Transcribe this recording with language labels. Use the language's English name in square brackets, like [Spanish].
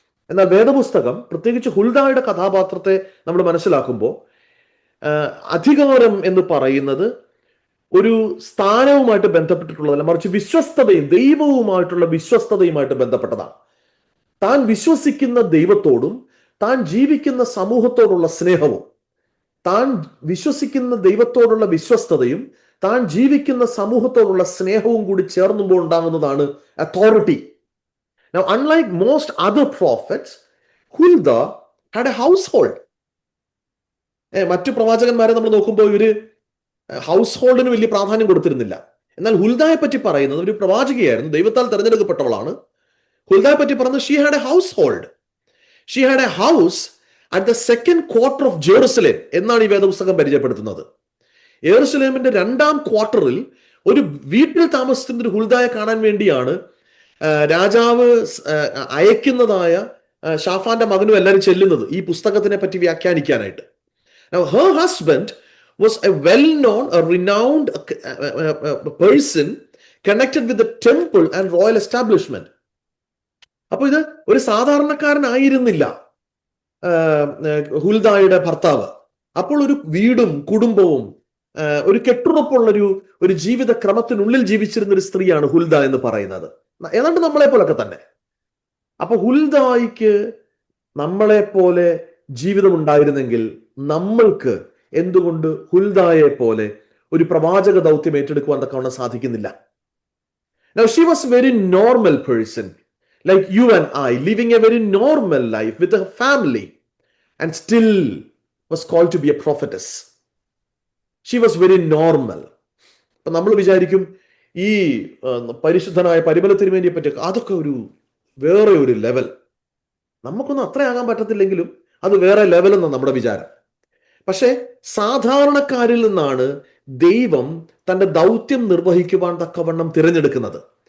[Malayalam] എന്നാൽ വേദപുസ്തകം പ്രത്യേകിച്ച് ഹുൽദായുടെ കഥാപാത്രത്തെ നമ്മൾ മനസ്സിലാക്കുമ്പോൾ അധികാരം എന്ന് പറയുന്നത് ഒരു സ്ഥാനവുമായിട്ട് ബന്ധപ്പെട്ടിട്ടുള്ളതല്ല, മറിച്ച് വിശ്വസ്തതയും ദൈവവുമായിട്ടുള്ള വിശ്വസ്തതയുമായിട്ട് ബന്ധപ്പെട്ടതാണ്. താൻ വിശ്വസിക്കുന്ന ദൈവത്തോടും താൻ ജീവിക്കുന്ന സമൂഹത്തോടുള്ള സ്നേഹവും, താൻ വിശ്വസിക്കുന്ന ദൈവത്തോടുള്ള വിശ്വസ്തതയും താൻ ജീവിക്കുന്ന സമൂഹത്തോടുള്ള സ്നേഹവും കൂടി ചേർന്നുമ്പോൾ ഉണ്ടാകുന്നതാണ് authority. [English] Now, unlike most other prophets, Huldah had a household. [Malayalam] മറ്റു പ്രവാചകന്മാരെ നമ്മൾ നോക്കുമ്പോൾ ഇവര് ഹൗസ് ഹോൾഡിന് വലിയ പ്രാധാന്യം കൊടുത്തിരുന്നില്ല. എന്നാൽ ഹുൽദായെ പറ്റി പറയുന്നത് ഒരു പ്രവാചകയായിരുന്നു, ദൈവത്താൽ തെരഞ്ഞെടുക്കപ്പെട്ടവളാണ്. ഹുൽദായെ പറ്റി പറയുന്നത് [English] She had a household. She had a house at the second quarter of Jerusalem [Malayalam] എന്നാണ് ഈ വേദപുസ്തകം പരിചയപ്പെടുത്തുന്നത്. യെരുശലേമിന്റെ 2ാം ക്വാർട്ടറിൽ ഒരു വീട്ടിൽ താമസിക്കുന്ന ഒരു ഹുൽദായെ കാണാൻ വേണ്ടിയാണ് രാജാവ് അയക്കുന്നതായ ഷാഫാന്റെ മകനും എല്ലാവരും ചെല്ലുന്നത് ഈ പുസ്തകത്തിനെ പറ്റി വ്യാഖ്യാനിക്കാനായിട്ട്. [English] Now, her husband was a well-known, a renowned person connected with the temple and royal establishment. [Malayalam] അപ്പൊ ഇത് ഒരു സാധാരണക്കാരനായിരുന്നില്ല ഹുൽദായുടെ ഭർത്താവ്. അപ്പോൾ ഒരു വീടും കുടുംബവും ഒരു കെട്ടുറപ്പുള്ളൊരു ജീവിത ക്രമത്തിനുള്ളിൽ ജീവിച്ചിരുന്ന ഒരു സ്ത്രീയാണ് ഹുൽദ എന്ന് പറയുന്നത്. ഏതാണ്ട് നമ്മളെ പോലൊക്കെ തന്നെ. അപ്പൊ ഹുൽദായിക്ക് നമ്മളെ പോലെ ജീവിതം ഉണ്ടായിരുന്നെങ്കിൽ നമ്മൾക്ക് എന്തുകൊണ്ട് ഹുൽദായെ പോലെ ഒരു പ്രവാചക ദൗത്യം ഏറ്റെടുക്കുവാൻ തക്കവണ്ണം സാധിക്കുന്നില്ല? [English] Now she was a very normal person, like you and I, living a very normal life with a family, and still was called to be a prophetess. She was very normal. [Malayalam] അപ്പൊ നമ്മൾ വിചാരിക്കും ഈ പരിശുദ്ധനായ പരിമല തിരുമേനിയെ പറ്റി അതൊക്കെ വേറെ ഒരു ലെവൽ. നമുക്കൊന്നും അത്രയാകാൻ പറ്റത്തില്ലെങ്കിലും അത് വേറെ ലെവൽ എന്നാണ് നമ്മുടെ വിചാരം. പക്ഷെ സാധാരണക്കാരിൽ നിന്നാണ് ദൈവം തന്റെ ദൗത്യം നിർവഹിക്കുവാൻ തക്കവണ്ണം തിരഞ്ഞെടുക്കുന്നത്.